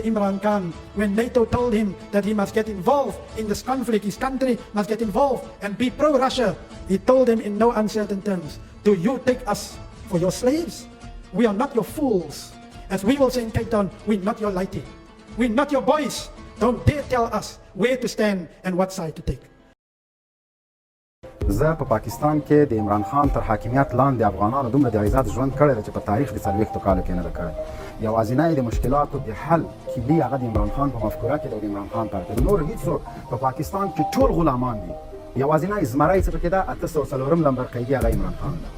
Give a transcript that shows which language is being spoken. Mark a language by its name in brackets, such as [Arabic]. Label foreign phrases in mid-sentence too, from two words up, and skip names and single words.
[English] Imran Khan, when NATO told him that he must get involved in this conflict, his country must get involved and be pro-Russia. He told them in no uncertain terms, do you take us for your slaves? We are not your fools. As we will say in Cape Town, we're not your lighting. We're not your boys. Don't dare tell us where to stand and what side to take. [Pashto] زه په پاکستان کې د عمران خان تر حاکمیت لاندې افغانانو دومره د عزت ژوند کړی دی چې په تاریخ د 40 کالو کې نه ده کړی. یوازینی د مشکلاتو د حل کلي هغه د عمران خان په مفکوره کې د عمران خان پاتې دی. نور هیڅوک په پاکستان کې ټول غلامان دي. یوازینی زمری چې پکې ده 804 نمبر قیدي هغه عمران خان ده.